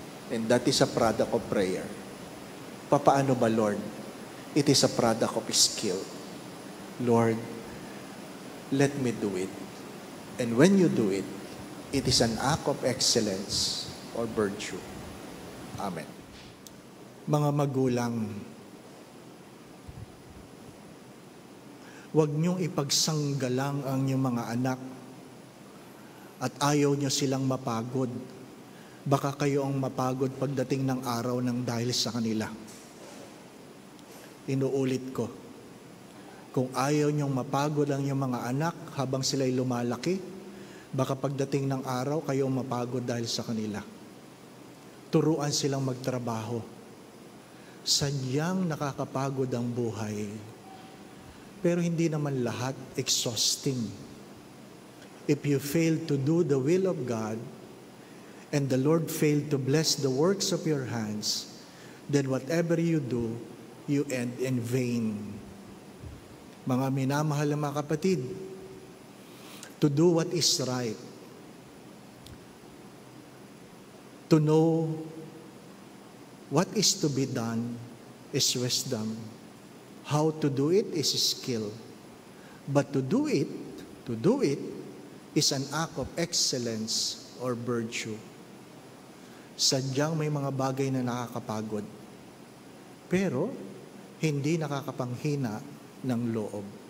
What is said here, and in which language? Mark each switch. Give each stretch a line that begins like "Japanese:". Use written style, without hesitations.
English: And that is a product of prayer.
Filipino: Papaano ba,
English: Lord? It is a product of skill. Lord, let me do it. And when you do it, it is an act of excellence or virtue. Amen.
Filipino: Mga magulang, huwag niyong ipagsanggalang ang inyong mga anak at ayaw niyo silang mapagod. Baka kayo ang mapagod pagdating ng araw ng dahil sa kanila. Inuulit ko, kung ayaw niyong mapagod ang inyong mga anak habang sila'y lumalaki, baka pagdating ng araw kayo ang mapagod dahil sa kanila. Turuan silang magtrabaho. Sadyang nakakapagod ang buhay. Pero hindi naman lahat exhausting.
English: If you fail to do the will of God, and the Lord failed to bless the works of your hands, then whatever you do, you end in vain.
Filipino: Mga minamahal na mga kapatid,
English: to do what is right, to know what is to be done is wisdom. How to do it is skill. But to do it is an act of excellence or virtue.
Filipino: Sadyang may mga bagay na nakakapagod, pero hindi nakakapanghina ng loob.